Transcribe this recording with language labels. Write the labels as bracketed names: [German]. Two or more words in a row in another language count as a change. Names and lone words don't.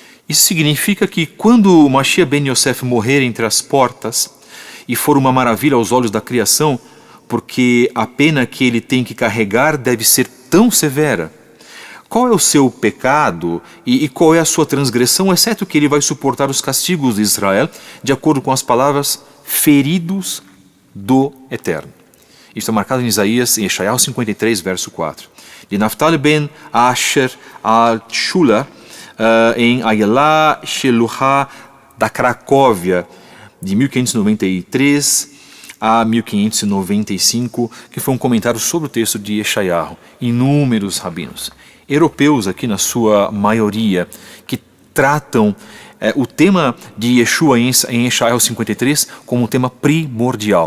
[Portuguese] Isso significa que quando o Mashiach ben Yosef morrer entre as portas e for uma maravilha aos olhos da criação, porque a pena que ele tem que carregar deve ser tão severa. Qual é o seu pecado e qual é a sua transgressão, exceto que ele vai suportar os castigos de Israel, de acordo com as palavras feridos do Eterno. Isso é marcado em Isaías, em Yeshayahu 53, verso 4. De Naftali ben Asher al-Shula, em Ayala Sheluha da Cracóvia, de 1593 a 1595, que foi um comentário sobre o texto de Yeshayahu. Inúmeros rabinos, europeus aqui na sua maioria, que tratam o tema de Yeshua em Yeshayahu 53 como um tema primordial.